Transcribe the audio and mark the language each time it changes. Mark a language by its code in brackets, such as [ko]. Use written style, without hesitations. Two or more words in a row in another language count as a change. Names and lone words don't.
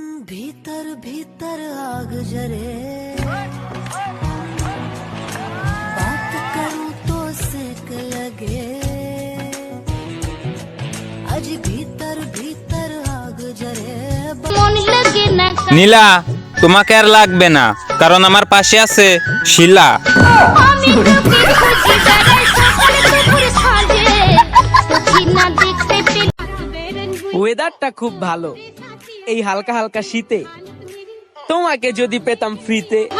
[hi] भीतर भीतर आग जरे बात करूं तो सेक लगे आज भीतर भीतर आग जरे [bn] নীলা তোমাকে আর লাগবে না, কারণ আমার পাশে আছে শিলা। ওয়েদারটা খুব ভালো, এই হালকা হালকা শীতে তোমাকে যদি পেতাম ফ্রিতে।